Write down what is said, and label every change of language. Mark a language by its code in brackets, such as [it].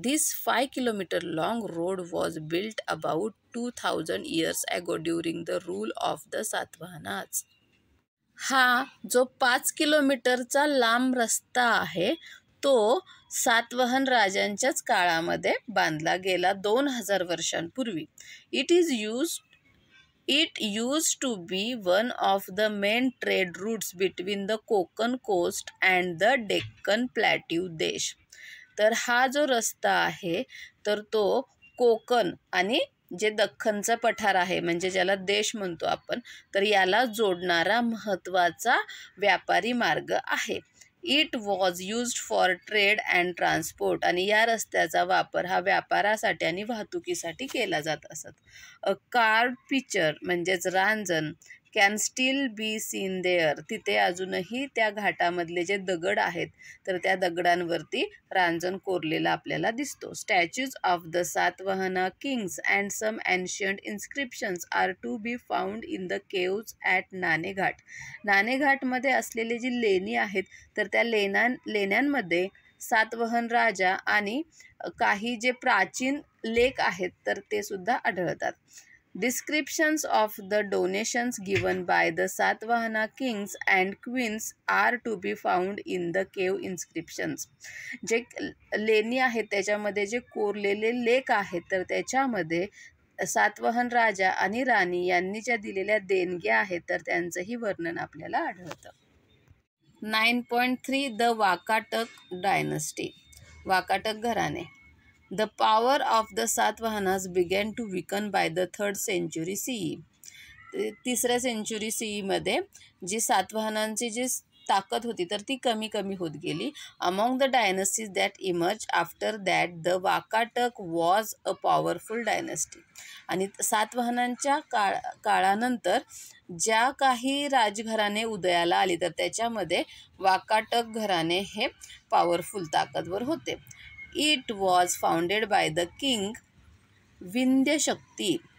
[en] This 5 kilometre long road was built about 2000 years ago during the rule of the Satavahanas. [mr] हा जो 5 किलोमीटरचा लांब रस्ता आहे तो सातवाहन राजांच्याच काळामध्ये बांधला गेला 2000 वर्षांपूर्वी. [en] It used to be one of the main trade routes between the Konkan coast and the Deccan Plateau देश. [mr] तर हा जो रस्ता आहे तर तो कोकण आणि जे दख्खनचा पठार आहे म्हणजे ज्याला देश म्हणतो आपण, तर याला जोडणारा महत्त्वाचा व्यापारी मार्ग आहे. [en] It was used for trade and transport. [mr] आणि या रस्त्याचा वापर हा व्यापारासाठी आणि वाहतुकीसाठी केला जात असत. [en] a carved picture [mr] म्हणजेच रांजण [en] Can still be seen there. [mr] तिथे अजूनही त्या घाटामधले जे दगड आहेत तर त्या दगडांवरती रांजण कोरलेला आपल्याला दिसतो. [en] Statues of the Satavahana kings and some ancient inscriptions are to be found in the caves at Naneghat. [mr] नाणेघाटमध्ये असलेले जी लेणी आहेत तर त्या लेण्यांमध्ये सातवाहन राजा आणि काही जे प्राचीन लेख आहेत तर ते सुद्धा आढळतात. [en] Descriptions of the donations given by the Satvahana kings and queens are to be found in the cave inscriptions. [mr] जे लेणी आहेत त्याच्यामध्ये जे कोरलेले लेख आहेत तर त्याच्यामध्ये सातवाहन राजा आणि राणी यांनी ज्या दिलेल्या देणग्या आहेत तर त्यांचंही वर्णन आपल्याला आढळतं. [en] 9.3 the Vakataka dynasty. [mr] वाकाटक घराणे. [en] The power of the Satavahanas began to weaken by the 3rd century CE. [mr] 3ऱ्या century CE मध्ये जी सातवाहनांची जी ताकद होती तर ती कमी कमी होत गेली. [en] Among the dynasties that emerged after that, the Vakatak was a powerful dynasty. [mr] आणि सातवाहनांच्या काळानंतर ज्या काही राजघराणे उदयाला आली तर त्याच्यामध्ये वाकाटक घराणे हे पॉवरफुल ताकदवर होते. [en] It was founded by the king Vindhyashakti.